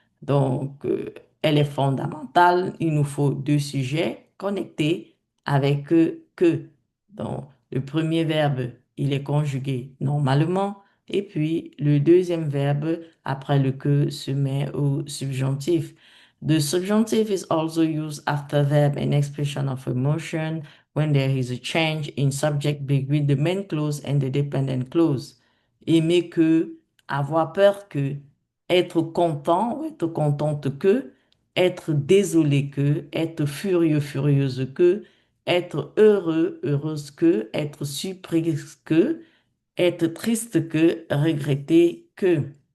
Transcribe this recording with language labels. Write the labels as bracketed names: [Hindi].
[French] Donc, elle est fondamentale. Il nous faut deux sujets connectés avec que. Donc, le premier verbe, il est conjugué normalement. Et puis, le deuxième verbe, après le que, se met au subjonctif. [English] The subjunctive is also used after verb in expression of emotion when there is a change in subject between the main clause and the dependent clause. [French] Aimer que, avoir peur que, être content ou être contente que, être désolé que, être furieux, furieuse que, être heureux, heureuse que, être surprise que, être triste que, regretter que.